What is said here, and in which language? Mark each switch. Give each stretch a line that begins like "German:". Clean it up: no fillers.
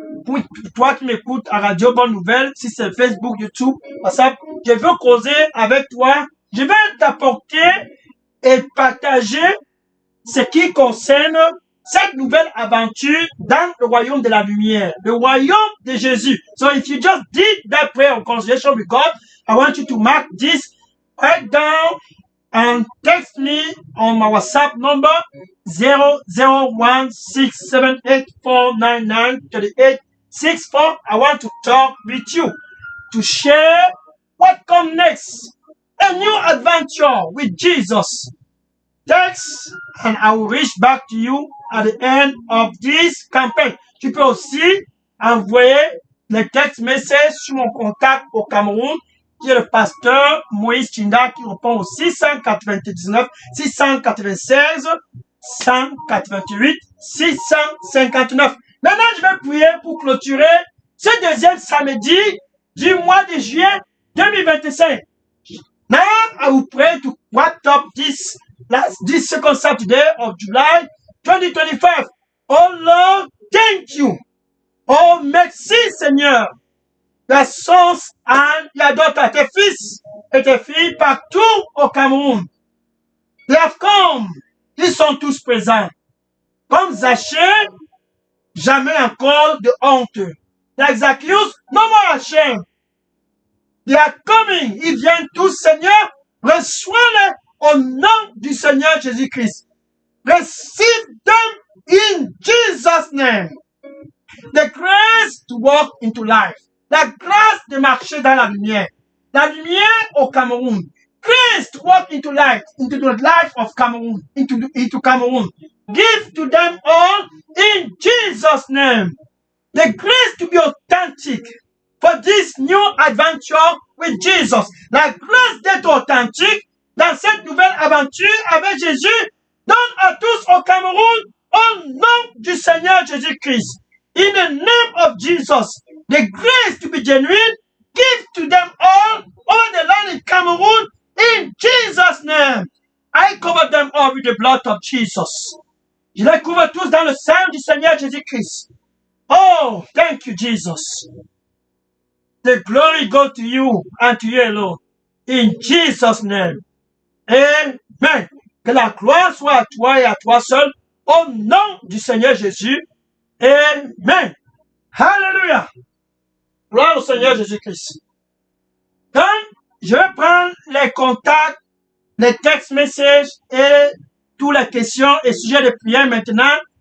French: Pour toi qui m'écoutes à Radio Bonne Nouvelle, si c'est Facebook, YouTube, WhatsApp, je veux causer avec toi. Je vais t'apporter et partager ce qui concerne cette nouvelle aventure dans le royaume de la lumière, le royaume de Jésus.
English: So if you just did that prayer of reconciliation with God, I want you to mark this, write down, and text me on my WhatsApp number 0016784993864. I want to talk with you to share what comes next. A new adventure with Jesus. Text and I will reach back to you at the end of this campaign.
French: Tu peux aussi envoyer les text messages sur mon contact au Cameroun, qui est le pasteur Moïse Chinda, qui répond au 699 696 188 659. Maintenant, je vais prier pour clôturer ce deuxième samedi du mois de juillet 2025.
English: Now, I will pray to wrap up this second Saturday of July 2025. Oh Lord, thank you.
French: Oh, merci Seigneur. La source and la daughter, tes fils et tes filles partout au Cameroun.
English: They have come.
French: Ils sont tous présents. Comme Zachée, jamais encore de honte.
English: Like Zacchaeus, no more ashamed. They are coming.
French: Ils viennent tous, Seigneur. Reçois-les au nom du Seigneur Jésus-Christ.
English: Receive them in Jesus' name. The grace to walk into life.
French: La grâce de marcher dans la lumière. La lumière au Cameroun.
English: Grace to walk into light, into the life of Cameroun, into Cameroun. Give to them all in Jesus' name. The grace to be authentic for this new adventure with Jesus.
French: La grâce d'être authentique dans cette nouvelle aventure avec Jésus. Donne à tous au Cameroun au nom du Seigneur Jésus-Christ.
English: In the name of Jesus, the grace to be genuine, give to them all over the land in Cameroon in Jesus' name. I cover them all with the blood of Jesus.
French: Je les couvre tous dans le sang du Seigneur Jésus-Christ.
English: Oh, thank you, Jesus. The glory go to you and to you alone. In Jesus' name. Amen.
French: Que la gloire soit à toi et à toi seul. Au nom du Seigneur Jésus. Amen. Hallelujah. Gloire au Seigneur Jésus-Christ. Donc, je vais prendre les contacts, les text messages et toutes les questions et sujets de prière maintenant.